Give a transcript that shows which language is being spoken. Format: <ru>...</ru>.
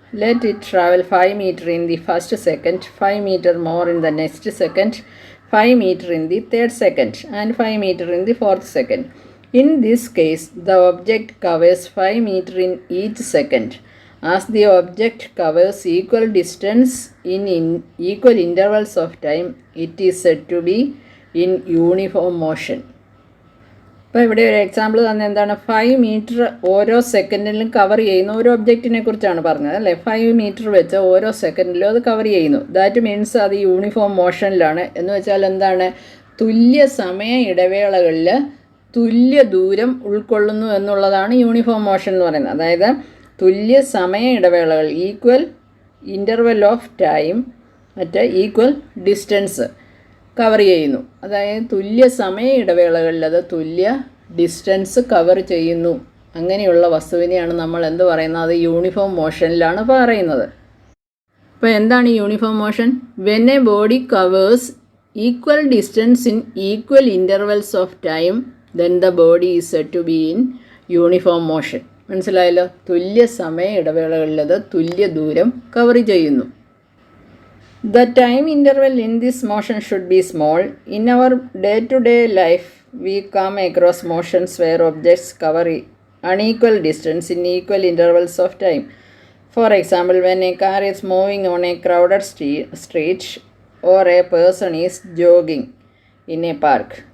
<en>Let it travel 5 meter in the first second, 5 meter more in the next second, 5 meter in the third second, and 5 meter in the fourth second. In this case, the object covers 5 meter in each second. As the object covers equal distance in equal intervals of time, it is said to be in uniform motion.</en> <ml>അപ്പോൾ ഇവിടെ ഒരു example തന്നെ എന്താണ്? 5 metre ഓരോ സെക്കൻഡിലും cover ചെയ്യുന്ന ഒരു ഒബ്ജക്റ്റിനെ കുറിച്ചാണ് പറഞ്ഞത് അല്ലേ. 5 മീറ്റർ വെച്ച് ഓരോ സെക്കൻഡിലും അത് കവർ ചെയ്യുന്നു. ദാറ്റ് മീൻസ് അത് യൂണിഫോം മോഷനിലാണ്. എന്ന് വെച്ചാൽ എന്താണ്? തുല്യ സമയ ഇടവേളകളിൽ തുല്യ ദൂരം ഉൾക്കൊള്ളുന്നു എന്നുള്ളതാണ് യൂണിഫോം മോഷൻ എന്ന് പറയുന്നത്. അതായത് തുല്യ സമയ ഇടവേളകൾ,</ml> <en>equal interval of time</en> <ml>മറ്റേ ഈക്വൽ ഡിസ്റ്റൻസ് കവർ ചെയ്യുന്നു. അതായത് തുല്യ സമയ ഇടവേളകളിൽ അത് തുല്യ ഡിസ്റ്റൻസ് കവർ ചെയ്യുന്നു. അങ്ങനെയുള്ള വസ്തുവിനെയാണ് നമ്മൾ എന്ത് പറയുന്നത്? അത് യൂണിഫോം മോഷനിലാണ് പറയുന്നത്. അപ്പോൾ എന്താണ് uniform motion?</ml> <en>When a body covers equal distance in equal intervals of time then the body is said to be in uniform motion.</en> <ml>മനസ്സിലായല്ലോ? തുല്യ സമയ ഇടവേളകളിൽ അത് തുല്യ ദൂരം കവർ ചെയ്യുന്നു.</ml> <en>The time interval in this motion should be small. In our day-to-day life, we come across motions where objects cover unequal distance in equal intervals of time. For example, when a car is moving on a crowded street or a person is jogging in a park.</en>